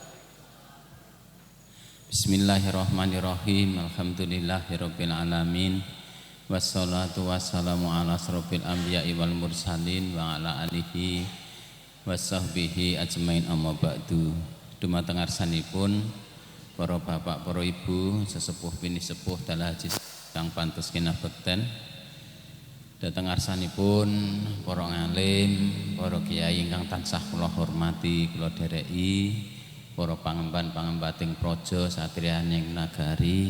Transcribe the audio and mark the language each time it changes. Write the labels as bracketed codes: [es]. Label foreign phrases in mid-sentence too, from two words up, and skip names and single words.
[ar] بسم الله الرحمن الرحيم. الحمد لله رب العالمين والصلاة والسلام على أشرف الأنبياء والمرسلين وعلى آله وصحبه أجمعين أما بعد. [jv] Dumateng ngarsanipun para bapak, para ibu, sesepuh bini sepuh dalah haji kang pantes kinabekten. Dateng ngarsanipun para ngalim, para kiai ingkang tansah kula hormati, kula dereki, para pangemban-pangembating praja satriyaning nagari